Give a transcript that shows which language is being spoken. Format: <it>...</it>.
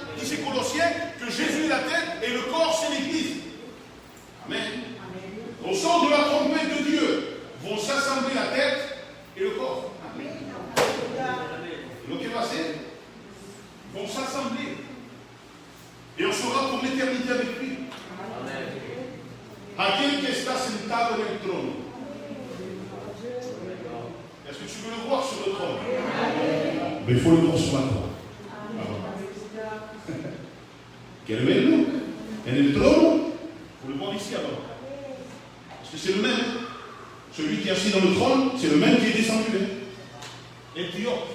<fr>Dit c'est Colossiens que Jésus est la tête et le corps c'est l'Église. Amen. Au son de la trompette de Dieu vont s'assembler la tête et le corps. Amen. Donc qu'est-ce qui va se passer? Ils vont s'assembler. Et on sera pour l'éternité avec lui. Amen.</fr> <es>Aquel que está sentado en el trono.</es> <fr>Est-ce que tu veux le voir sur le trône? Mais il faut le voir sur la croix. Quel est le</fr> <es>en el trono?</es> <fr>Il faut le voir ici alors. Parce que c'est le même. Celui qui est assis dans le trône, c'est le même qui est descendu. Et Dieu.</fr>